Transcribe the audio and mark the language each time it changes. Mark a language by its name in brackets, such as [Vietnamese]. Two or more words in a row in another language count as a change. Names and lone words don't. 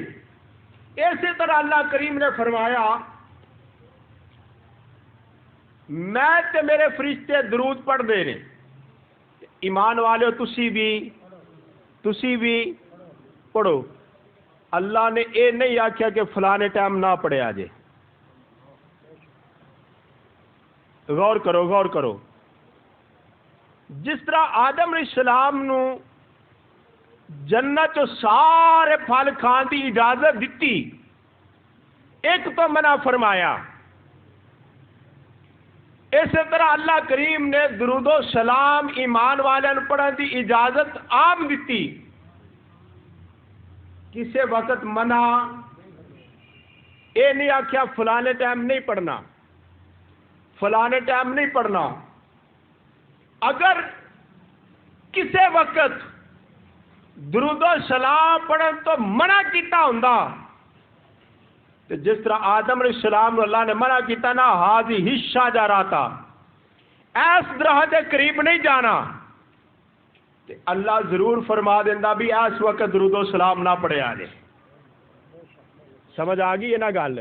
[Punjabi] اسی طرح اللہ کریم نے فرمایا میں تے میرے فرشتے درود پڑھ دے نے، ایمان والے تسی بھی پڑھو۔ اللہ نے اے نہیں آکھیا کہ فلانے ٹائم نہ پڑھیا جے، غور کرو۔ جس طرح آدم علیہ السلام نو جنت چو سارے پھل کھان دی اجازت دیتی، ایک تو منع فرمایا، اسی طرح اللہ کریم نے درود و سلام ایمان والوں پڑھن دی اجازت عام دیتی، کسی وقت منع اے نہیں آکھیا فلانے ٹائم نہیں پڑھنا، فلانے ٹائم نہیں پڑھنا۔ اگر کسی وقت درود و سلام پڑھن تو منع کیتا ہوندا، تو جس طرح آدم علیہ السلام کو اللہ نے منع کیتا نا [Arabic] ہاذی شجرۃ، [Urdu] اس درخت کے قریب نہیں جانا، [Punjabi] تو اللہ ضرور فرما دینا بھی اس وقت درود و سلام نہ پڑھیا جائے۔ سمجھ آ گئی ہے نا گل؟